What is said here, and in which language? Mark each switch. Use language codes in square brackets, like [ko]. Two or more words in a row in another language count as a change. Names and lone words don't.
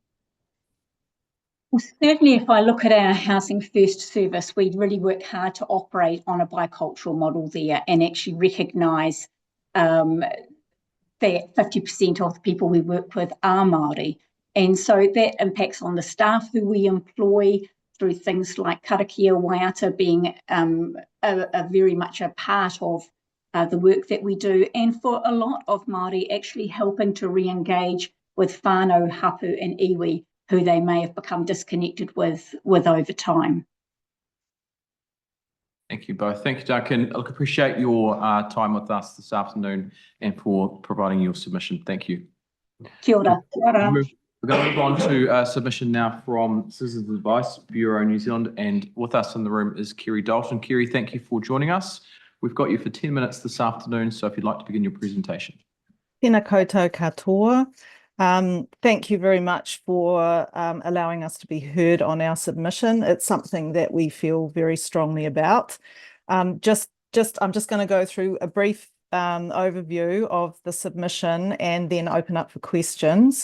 [en] Well, certainly if I look at our Housing First service, we really work hard to operate on a bicultural model there and actually recognise that 50% of the people we work with are Māori. And so that impacts on the staff who we employ through things like [mi] karakia waiata [en] being very much a part of the work that we do, and for a lot of Māori actually helping to re-engage with [mi] whānau, hapu [en] and iwi who they may have become disconnected with over time. Thank you both. Thank you, Duncan. Look, appreciate your time with us this afternoon and for providing your submission. Thank you. [mi] Kia ora. Kia ora. [en] We're going to move on to a submission now from Citizens Advice Bureau New Zealand, and with us in the room is Kerry Dalton. Kerry, thank you for joining us. We've got you for 10 minutes this afternoon, so if you'd like to begin your presentation. [mi] Tēnā koutou katoa. [en] Thank you very much for allowing us to be heard on our submission. It's something that we feel very strongly about. I'm just going to go through a brief overview of the submission and then open up for questions.